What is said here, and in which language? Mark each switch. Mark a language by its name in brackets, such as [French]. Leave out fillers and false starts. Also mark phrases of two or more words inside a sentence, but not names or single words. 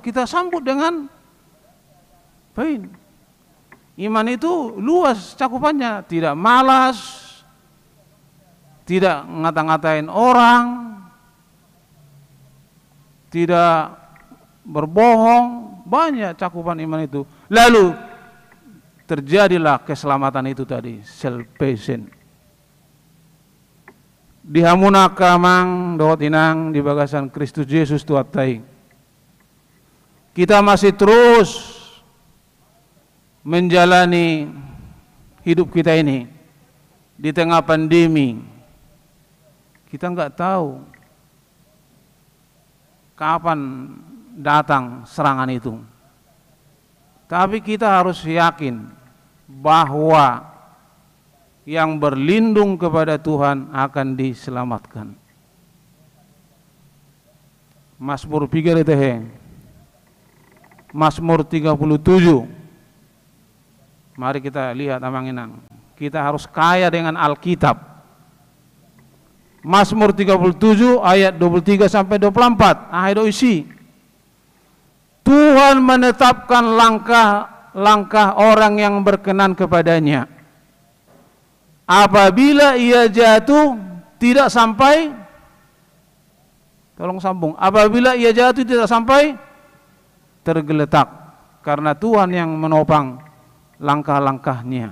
[Indonesian] Kita sambut dengan pain. Iman itu luas cakupannya, tidak malas, tidak ngata-ngatain orang, tidak berbohong, banyak cakupan iman itu. Lalu terjadilah keselamatan itu tadi, salvation. [Batak Toba] Dihamuna kamang dawat inang di bagasan Kristus Yesus tuatai. [Indonesian] Kita masih terus menjalani hidup kita ini di tengah pandemi. Kita enggak tahu kapan datang serangan itu. Tapi kita harus yakin bahwa yang berlindung kepada Tuhan akan diselamatkan. Mazmur 3 itu Mazmur 37. Mari kita lihat amang inang. Kita harus kaya dengan Alkitab. Mazmur 37 ayat 23 sampai 24. Itu isi. Tuhan menetapkan langkah orang yang berkenan kepadanya. Apabila ia jatuh tidak sampai, tolong sambung, apabila ia jatuh tidak sampai tergeletak, karena Tuhan yang menopang langkah-langkahnya.